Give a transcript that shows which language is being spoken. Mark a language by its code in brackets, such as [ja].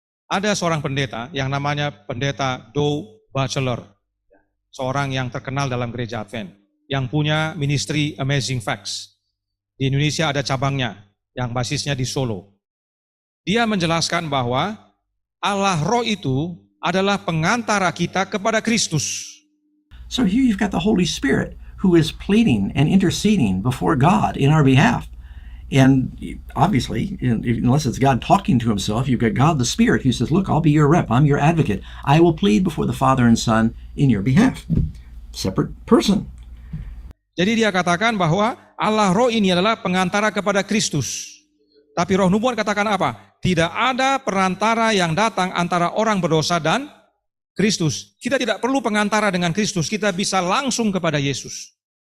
[id] Ada seorang pendeta yang namanya pendeta Dow Batchelor, seorang yang terkenal dalam gereja Advent, yang punya ministry Amazing Facts. Di Indonesia ada cabangnya, yang basisnya di Solo. Dia menjelaskan bahwa Allah Roh itu adalah pengantara kita kepada Kristus. [en] So here you've got the Holy Spirit who is pleading and interceding before God in our behalf. And obviously, unless it's God talking to himself, you've got God the Spirit who says, look, I'll be your rep, I'm your advocate. I will plead before the Father and Son in your behalf. Separate person. [id] Jadi dia katakan bahwa Allah Roh ini adalah pengantara kepada Kristus. Tapi Roh Nubuat katakan apa? Tidak ada perantara yang datang antara orang berdosa dan Kristus. Kita tidak perlu pengantara dengan Kristus, kita bisa langsung kepada Yesus.